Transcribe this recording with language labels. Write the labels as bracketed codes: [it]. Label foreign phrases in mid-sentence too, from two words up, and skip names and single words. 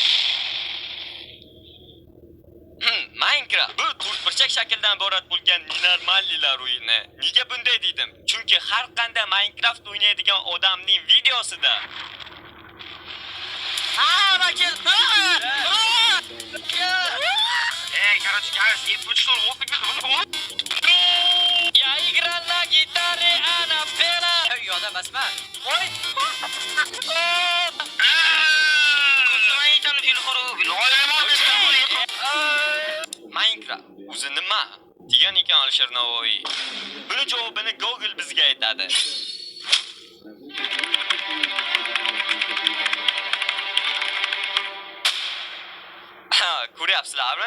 [uz] Minecraft bu to'rtburchak shakldan iborat bo'lgan nenormallilar o'yini. Nega bunday dedim? Chunki har qanday Minecraft o'ynaydigan odamning videosida vakil. [ru] Короче, я почти опыт. Я играл на гитаре, она пела. [uz] Yo'da basma. Voy. Minecraft o'zi nima? degan ekan Alisher Navoiy. Buni javobini Google bizga aytadi. Ko'ryapsizlarmi?